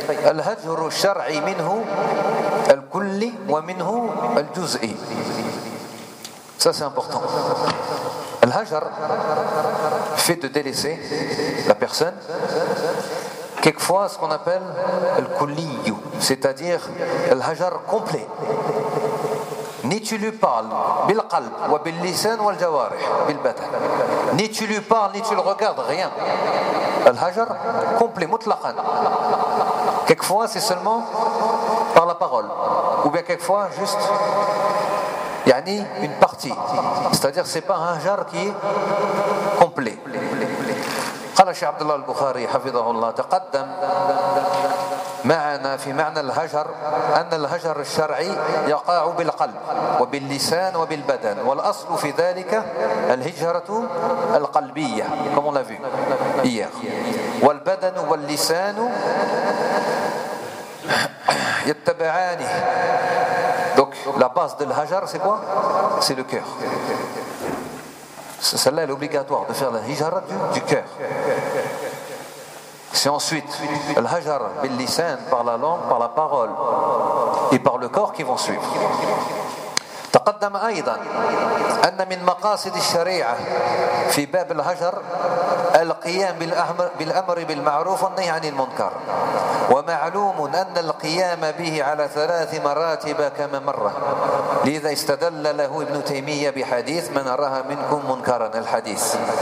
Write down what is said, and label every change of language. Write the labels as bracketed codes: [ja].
[ar] الهجر الشرعي منه الكلي ومنه الجزئي. [fr] Ça, c'est important. Al-Hajar fait de délaisser la personne quelquefois ce qu'on appelle Al-Kulliyu, c'est-à-dire Al-Hajar complet. Ni tu lui parles [ar] bil-qalb, wa bil-lisan, wa al-jawarih, bil-batan. [fr] Ni tu lui parles, ni tu le regardes, rien. Al-Hajar complet, mutlaqan. Quelquefois, c'est seulement par la parole. Ou bien quelquefois, juste yani une partie. C'est-à-dire, ce n'est pas un hajar qui est complet. [ar] قال الشيخ عبد الله البخاري حفظه الله تقدم معنا في معنى الهجر أن الهجر الشرعي يقع بالقلب وباللسان وبالبدن والأصل في ذلك الهجرة القلبية كما [fr] on l'a vu hier [ar] والبدن واللسان يتبعانه [fr] donc la base de l'hajar c'est quoi c'est le cœur. Celle-là, elle est obligatoire de faire la hijara du cœur. Si ensuite, le hajar bil-lisan, par la langue, par la parole et par le corps qui vont suivre. [ar] تقدم أيضا أن من مقاصد الشريعة في باب الهجر القيام بالأمر بالمعروف والنهي عن المنكر ومعلوم أن القيام به على ثلاث مراتب كما مر لذا استدل له ابن تيمية بحديث من أراها منكم منكرا الحديث